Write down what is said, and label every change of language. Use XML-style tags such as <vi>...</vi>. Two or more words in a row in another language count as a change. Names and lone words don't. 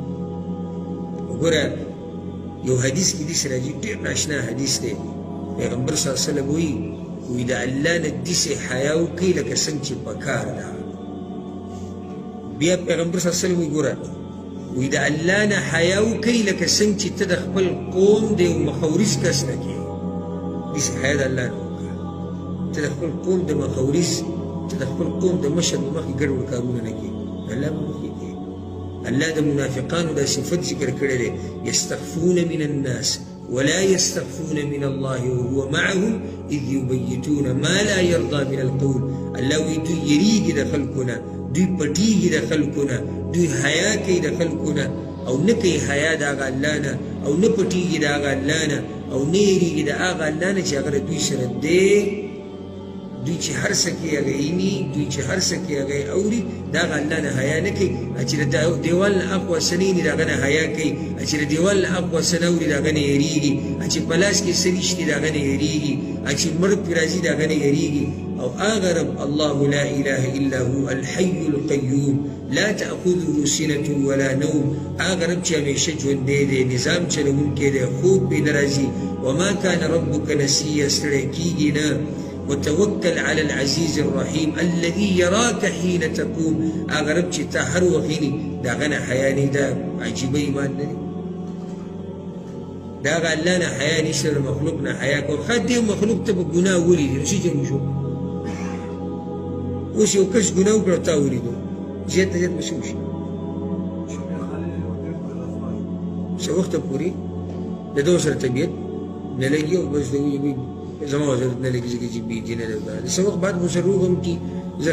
<ps>وګوره یو حدیث کې داسې راځي ډېر ناشنا حدیث دی پیغمبر</ps> <ar>صلی الله علیه وسلم</ar> <ps>وایي د الله نه داسې حیا وکړئ لکه څنګه چې پکار ده بیا پیغمبر</ps> <ar>صلی الله علیه وسلم</ar> <ps>وایي ګوره وایي د الله نه حیا وکړئ لکه څنګه چې ته د خپل قوم د یو مخورز کس نه کوې داسې حیا د الله نه وکړه ته د خپل قوم د مخورز ته د خپل قوم د مشر په مخکې ګډوډ کارونه نه کوې د الله په مخکې کوې الله د منافقانو دا صفت ذکر کړی دی</ps> <ar>یستخفون من الناس ولا يستخفون من الله وهو معهم اذ يبيتون ما لا يرضى من القول</ar> <ps>الله وی دوی یریږي د خلکو نه دوی پټیږي د خلکو نه دوی حیا کوي د خلکو نه او نه کوي حیا د هغه الله نه او نه پټیږي د هغه الله نه او نه یریږي د هغه الله نه چې هغه دوی سره دی دوی چې هر څه کوي هغه ویني دوی چې هر څه کوي هغه اوري د هغه الله نه حیا نه کوي چې د دیوال نه اقوا څه نه ویني د هغه نه حیا کوي چې د دیوال نه اقوا څه نه اوري د هغه نه یریږي چې په لاس کې څه نشته د هغه نه یریږي چې مرګ پرې راځي د هغه نه یریږي او هغه رب الله</ps> <ar>لا اله الا هو الحي القيوم لا تأخذه سنة ولا نوم</ar> <ps>هغه رب چې همیشه ژوندی دی نظام چلوونکی دی خوب پرې نه راځي</ps> <ar>وما كان ربك نسيا</ar> <ps>ستړی کېږي نه</ps> <ar>وتوكل على العزيز الرحيم الذي يراك حين تقوم</ar> <ps>هغه رب چې ته هر وخت ویني د هغه نه حیا نه ده عجیبه ایمان نه دی د هغه الله نه حیا نشته د مخلوق نه حیا کوه ښه دې مخلوق ته به ګناه ولیدي نو څه چل وشو اوس یو کس ګناه وکړه تا ولیدو زیات نه زیات به څه وشي څه وخته پورې د ده سره طبیعت نه لګي او بس د وي زما ضرورت نه لګي چې بېدینه ده د څه وخت بعد به ورسره روغ هم کړي زه</ps>